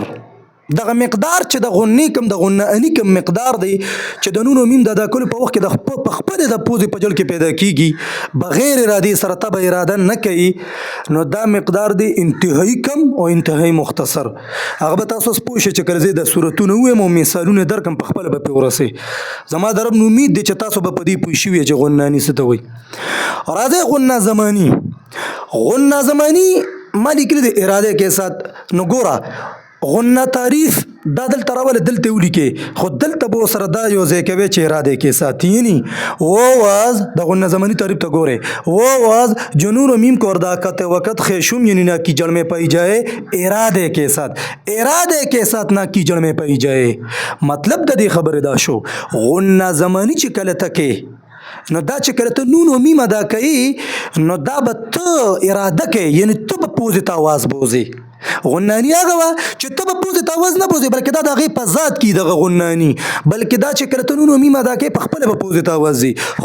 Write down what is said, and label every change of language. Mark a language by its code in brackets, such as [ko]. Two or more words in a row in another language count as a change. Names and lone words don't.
[ps] دغه مقدار چې د غنې کم د غنه آني کم مقدار دی چې د نون او میم د ادا کولو په وخت کې د په خپله د پوزې په جل کې پیدا کېږي بغیر ارادې سره ته به اراده نه کوي، نو دا مقدار دی انتهایی کم او انتهایی مختصر. هغه به تاسو پوه شئ چې کله زه د صورتونه ووایم او مثالونه درکړم په خپله به پرې ورسئ. زما د رب نه امید دی چې تاسو به په دې پوه شوي چې غنه آني څه ته وایي. راځئ غنه زماني. غنه زماني ما لیکلي دی [ur] اراده کے ساتھ. [ps] نو ګوره غنه تعریف دا دلته راوله دلته ولیکې، خو دلته به ورسره دا یو ځای کوي چې [ur] اراده کے ساتھ، یعنی وہ آواز [ps] د غنه زماني تعریف ته ګورئ [ur] وہ آواز جنون و میم کو ادا کرتے وقت خیشوم یعنی نہ کی جڑ میں پائی جائے اراده کے ساتھ، اراده کے ساتھ نہ کی جڑ میں پائی جائے. [ps] مطلب د دې خبره دا شو غنه زماني چې کله تکې نو دا چې کله ته نون او میم ادا کوي نو دا به ته اراده کوي، یعنی ته به پوزې ته اواز بوځې، غنانی هغه وه چې ته به پوزې ته اواز نه بوځې بلکې دا د هغې په ذات کې دغه غنانی بلکې دا چې کله ته نون و میم ادا کوې په خپله به پوزې ته اواز ځي خو